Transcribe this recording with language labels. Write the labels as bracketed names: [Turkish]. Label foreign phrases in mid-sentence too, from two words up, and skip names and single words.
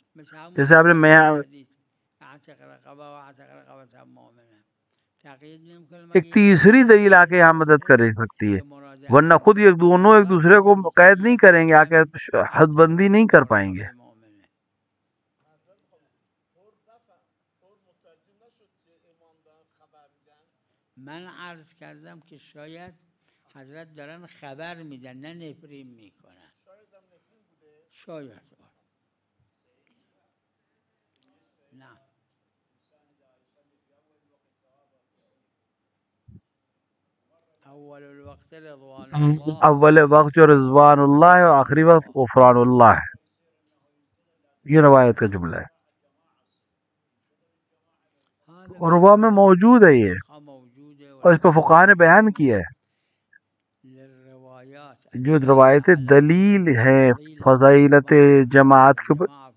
[Urdu] جیسے آپ نے ایک تیسری دلیل آ کے یہاں مدد کر سکتی ہے، ورنہ خود یہ دونوں ایک دوسرے کو قید نہیں کریں گے، آ کے حد بندی نہیں کر پائیں گے. [Persian] من عرض کردم که شاید حضرت دارن خبر میدن نه نفرین میکنن. شاید نه. [Arabic] اول الوقت رضوان الله، [Urdu] اول وقت جو [Arabic] رضوان اللہ [Urdu] ہے اور آخری وقت [Arabic] غفران اللہ [Urdu] ہے، یہ روایت کا جملہ ہے، اور وہ میں موجود ہے یہ، اور اس پہ فقہاء نے بیان کیا ہے جو روایت دلیل ہے فضیلت جماعت کے اوپر.